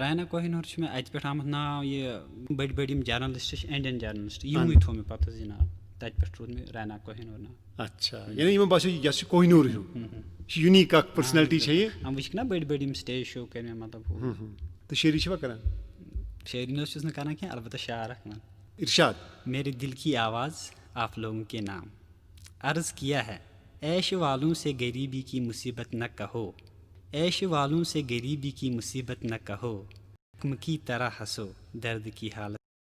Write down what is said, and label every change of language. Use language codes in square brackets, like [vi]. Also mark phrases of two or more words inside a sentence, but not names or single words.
[ks] راینا کوہِنور چھُ مےٚ اَتہِ پٮ۪ٹھ آمُت ناو یہِ بٔڑۍ بٔڑۍ یِم جرنلِسٹ چھِ [en] Indian journalist [ks] یِموٕے تھوٚو مےٚ پَتہٕ حظ یہِ ناو تَتہِ پٮ۪ٹھ روٗد مےٚ راینا کوہِنور ناو. اچھا یعنی یِمن باسیٚو یہِ چھُ کوہ نوٗر ہیوٗ یہِ چھُ یوٗنیٖک اکھ پٔرسنیلٹی چھےٚ یہِ وٕچھکھ نا بٔڑۍ بٔڑۍ یِم سٹیج شو کٔرۍ مےٚ مطلب تہٕ شٲعری چھِوا کران؟ شٲعری نہ حظ چھُس نہٕ کران کینٛہہ البتہ شعر اکھ وَنہٕ. اِرشاد. [ur] میرے دل کی آواز آپ لوگوں کے نام عرض کیا ہے عیش والوں سے غریبی کی مصیبت نہ کہو عیش والوں سے غریبی کی مصیبت نہ کہو حکم کی طرح ہنسو درد کی حالت